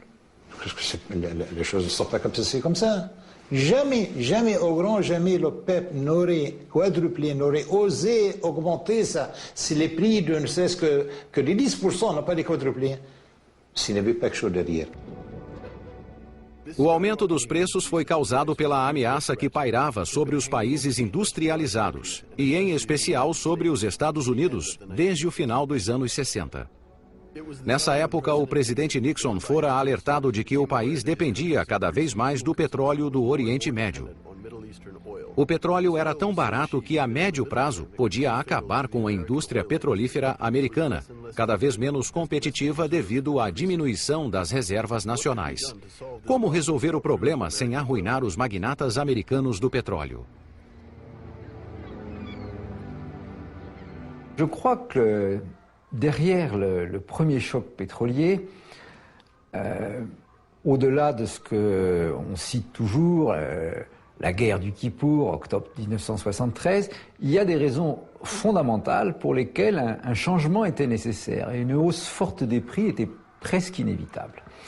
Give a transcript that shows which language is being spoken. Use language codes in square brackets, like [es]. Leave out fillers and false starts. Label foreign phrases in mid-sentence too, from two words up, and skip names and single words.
[fr] Parce que les choses ne sont pas comme ça, c'est comme ça. Jamais, jamais, au grand jamais, l'OPEP n'aurait quadruplé, n'aurait osé augmenter ça. Si les prix de ne cesse que les 10% n'ont pas été quadruplés, s'il n'y avait pas quelque chose derrière. [pt] O aumento dos preços foi causado pela ameaça que pairava sobre os países industrializados, e em especial sobre os Estados Unidos, desde o final dos anos 60. Nessa época, o presidente Nixon fora alertado de que o país dependia cada vez mais do petróleo do Oriente Médio. O petróleo era tão barato que a médio prazo podia acabar com a indústria petrolífera americana, cada vez menos competitiva devido à diminuição das reservas nacionais. Como resolver o problema sem arruinar os magnatas americanos do petróleo? [fr] Je crois que derrière le premier choc pétrolier, au-delà de ce qu'on cite toujours, la guerre du Kippour, octobre 1973, il y a des raisons fondamentales pour lesquelles un changement était nécessaire et une hausse forte des prix était presque inévitable.